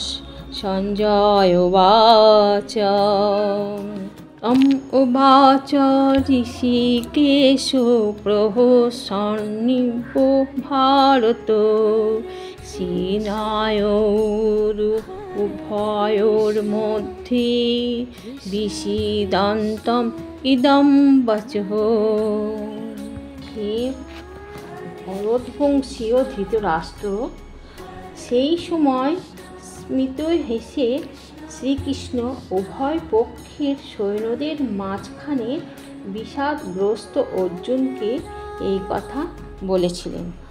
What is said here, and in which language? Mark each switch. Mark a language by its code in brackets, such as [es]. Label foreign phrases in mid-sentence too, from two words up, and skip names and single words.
[sa] संजय उवाच तम उवाच ऋषिकेशो प्रहसन्निभो भारत सेनायोरुभयोर्मध्ये विषीदन्तम् इदं वचः। [bn] হে ভরতবংশী ও ধৃতরাষ্ট্র, সেই সময় স্মিত হেসে শ্রীকৃষ্ণ উভয় পক্ষের সৈন্যদের মাঝখানে বিষাদগ্রস্ত অর্জুনকে এই কথা বলেছিলেন।